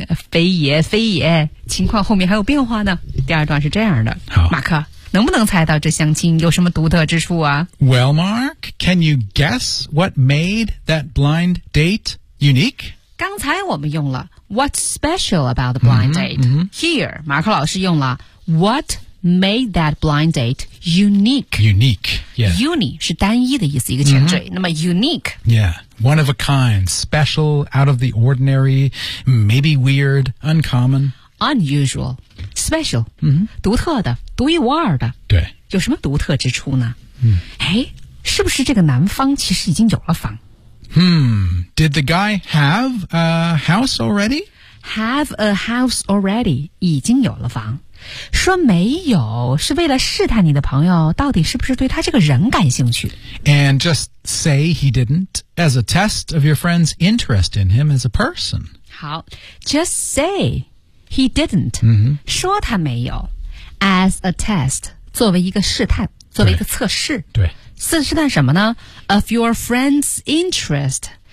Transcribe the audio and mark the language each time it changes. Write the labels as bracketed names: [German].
[Chinese] 非也非也，情况后面还有变化呢。第二段是这样的，好，马克能不能猜到这相亲有什么独特之处啊 [English] ？Well, Mark, can you guess what made that blind date unique? [Chinese] 刚才我们用了 [English] What's special about the blind date? Here, [Chinese] 马克老师用了 [English] What made that blind date unique? Unique, yeah. [Chinese] Uni 是单一的意思，一个前缀。那么 unique, [English] yeah, one of a kind, special, out of the ordinary, maybe weird, uncommon, unusual, special, [Chinese] 独特的，独一无二的。对，有什么独特之处呢？是不是这个男方其实已经有了房？ [English] Did the guy have a house already? Have a house already, [Chinese] 已经有了房。说没有是为了试探你的朋友到底是不是对他这个人感兴趣。 [English] And just say he didn't as a test of your friend's interest in him as a person. [Chinese] 好 , [English] just say he didn't,、 [Chinese] 说他没有 [English] as a test, [Chinese] 作为一个试探作为一个测试。对。对试探什么呢 [English] ?Of your friend's interest.